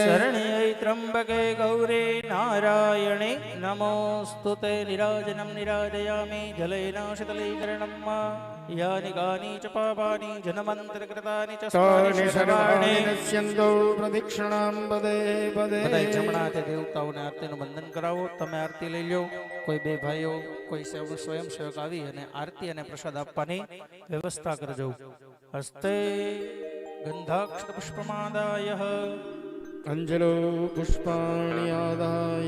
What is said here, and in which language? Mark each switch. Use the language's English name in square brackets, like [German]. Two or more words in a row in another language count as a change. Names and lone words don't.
[Sanskrit] शरण्यै त्र्यंबके गौरी नारायणे नमोस्तुते निराजनं निराजयामि जलेन शीतलीकरणं मा यानि कानि च पापानि जन्मान्तरकृतानि च तानि सर्वाणि स्मरणे नश्यन्तो प्रदक्षिणां पदे पदे [Gujarati] બધા જમણા તે દેવતાઓને આરતીનું બંધન કરાવો તમે આરતી લઈ લો કોઈ બે ભાઈઓ કોઈ સ્વયંસેવક આવી અને આરતી અને પ્રસાદ આપવાની વ્યવસ્થા કરજો [Sanskrit] હસ્તે ગંધાક્ષર પુષ્પમાદાય અંજલો પુષ્પાણિ આદાય